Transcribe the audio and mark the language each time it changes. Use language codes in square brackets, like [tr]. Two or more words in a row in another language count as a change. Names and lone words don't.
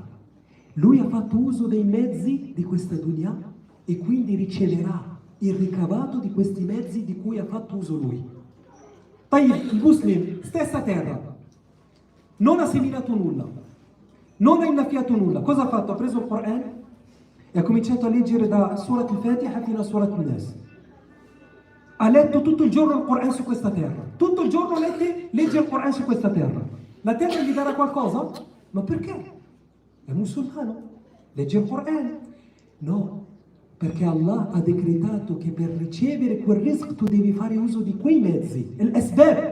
[it] Lui ha fatto uso dei mezzi di questa dunya e quindi riceverà il ricavato di questi mezzi di cui ha fatto uso lui. Il muslim, stessa terra, non ha seminato nulla, non ha innaffiato nulla. Cosa ha fatto? Ha preso il Quran e ha cominciato a leggere da Surat al-Fatiha fino a Surat al-Nas. Ha letto tutto il giorno il Quran su questa terra. Tutto il giorno legge il Quran su questa terra. La terra gli darà qualcosa? Ma perché? È musulmano, legge il Quran. No, perché Allah ha decretato che per ricevere quel rizq tu devi fare uso di quei mezzi, l'asbab.